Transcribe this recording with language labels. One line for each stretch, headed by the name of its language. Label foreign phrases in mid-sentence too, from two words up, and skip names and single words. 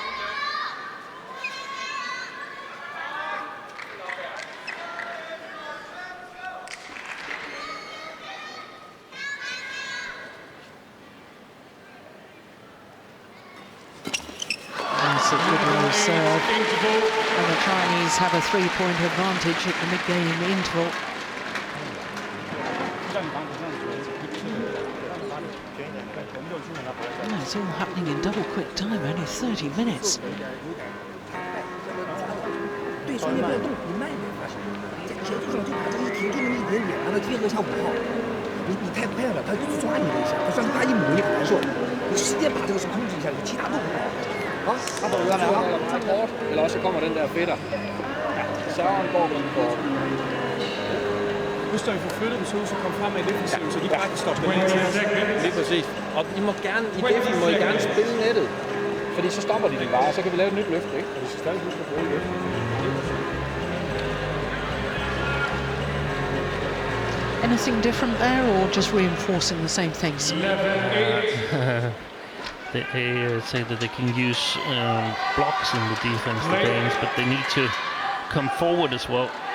English: That's a good little serve. And the Chinese have a 3-point advantage at the mid-game interval. Oh, it's all happening in double quick time, only 30 minutes.
Chinese: 对手也没有动，你慢一点发现，在节奏上就把这个一停就那么一点点，然后结合像5号，你太快了，他就抓你一下，他算是他一抹你很难受，你时间把这个是控制一下，其他都很好。好，他走了，来啊！
Danish: meget kort, eller også kommer den der fætter. Serveren går med på. Husk, når vi får flyttet dem, så kommer frem med defensiven, så de bare kan stoppe den her. Lige præcis. Og I må gerne, i defen må I gerne spille nettet. Fordi så stopper de det bare, og så kan vi lave et nyt løft, ikke? Og vi skal stadig huske at bruge løft.
English: Anything different there, or just reinforcing the same things? They say that they can use blocks in the defense, the Danes, but they need to come forward as well.